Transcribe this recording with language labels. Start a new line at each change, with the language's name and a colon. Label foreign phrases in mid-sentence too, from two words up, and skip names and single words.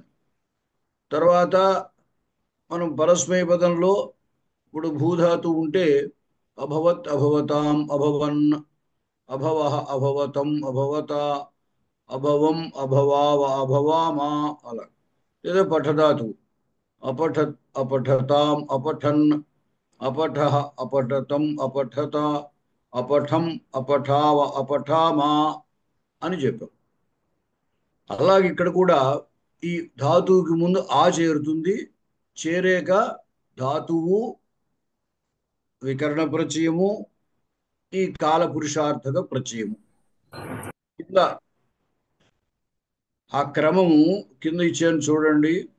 Telugu: తర్వాత మనం పరస్మై పదంలో ఇప్పుడు భూధాతు ఉంటే
Sanskrit: అభవత్, అభవతాం, అభవన్, అభవః, అభవతం, అభవత, అభవం, అభవావ, అభవామా
Telugu: అలా. లేదా పఠధాతు
Sanskrit: अपठत्, अपठताम, अपठन्, अपठः, अपठतं, अपठत, अपठं, अपठाव, अपठामा
Telugu: అని చెప్పాం. అలాగే ఇక్కడ కూడా ఈ ధాతువుకి ముందు ఆ చేరుతుంది. చేరేక ధాతువు, వికరణ ప్రత్యయము, ఈ కాల పురుషార్థక ప్రత్యయము కింద ఆ క్రమము కింద ఇచ్చాను చూడండి.